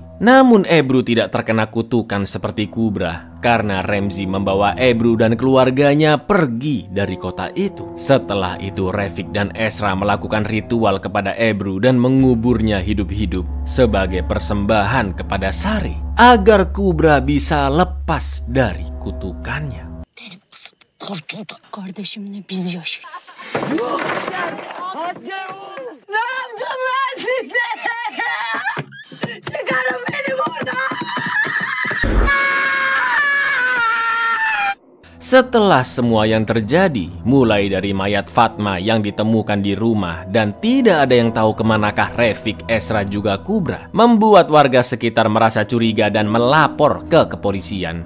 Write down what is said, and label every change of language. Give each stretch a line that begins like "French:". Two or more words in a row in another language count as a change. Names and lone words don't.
Indonesian: Namun Ebru tidak terkena kutukan seperti Kubra karena Remzi membawa Ebru dan keluarganya pergi dari kota itu. Setelah itu Rafik dan Esra melakukan ritual kepada Ebru dan menguburnya hidup-hidup sebagai persembahan kepada Sari agar Kubra bisa lepas dari kutukannya.
Turkish: Kurtuldu. Kardeşimle biz yaşıyoruz. Ne yaptım ben size? Çıkarın beni buradan.
Indonesian: Setelah semua yang terjadi, mulai dari mayat Fatma yang ditemukan di rumah dan tidak ada yang tahu kemanakah Rafik, Esra juga Kubra, membuat warga sekitar merasa curiga dan melapor ke kepolisian.